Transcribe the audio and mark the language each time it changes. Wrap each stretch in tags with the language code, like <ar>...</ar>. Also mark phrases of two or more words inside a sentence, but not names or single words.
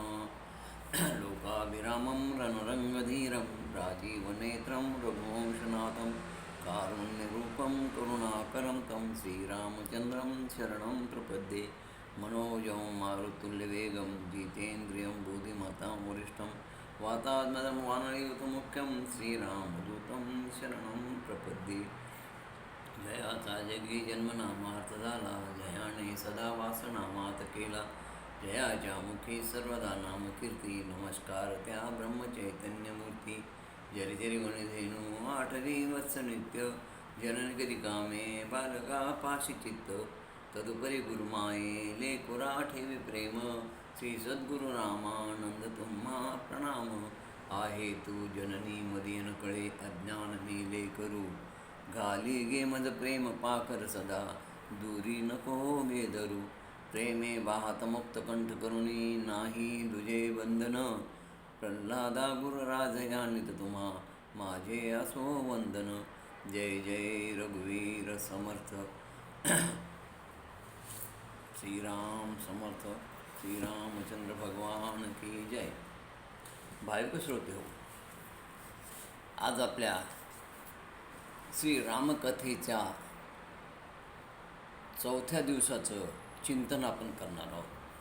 <sa>लोकाभिरामं रणरङ्गधीरं राजीवनेत्रं रघुवंशनाथं कारुण्यरूपं करुणाकरं तं श्रीरामचन्द्रं शरणं प्रपद्ये. मनोजं मारुतुल्यवेगं जितेन्द्रियं बुद्धिमतां वरिष्ठं वातात्मजं वानरयुतमुख्यं श्रीरामदूतं शरणं प्रपद्ये.</sa> <mr>जयाचा जगी जन्मनामार्थ झाला, जयाने सदा वासनामात केला. जयाच्या मुखी सर्वदा नामकीर्ती, नमस्कार त्या ब्रह्मचैतन्यमूर्ती. जरी जरी गणधेनू आठवी वत्स नित्य, जनन कधी कामे बालका पाशी चित्त. तदुपरी गुरुमाये लेकुरा ठेवी प्रेम, श्री सद्गुरु रामानंद तुम्हा प्रणाम. आहे तू जननी मदी न कळे, अज्ञान मेले करू घाली गे मज प्रेम पाखर सदा. दूरी नको बेदरू प्रेमे वाहत मुक्त कंठ करुणी, नाही दुजे बंधन. प्रल्हादा गुरुराजया नित तुम्हा, माझे असो वंदन. जय जय रघुवीर समर्थ. श्रीराम समर्थ.</mr> <hi>श्रीरामचंद्र भगवान की जय.</hi> <mr>भाविक श्रोते हो, आज आपल्या श्रीरामकथेच्या 4थ्या दिवसाचं चिंतन आपण करणार आहोत.</mr>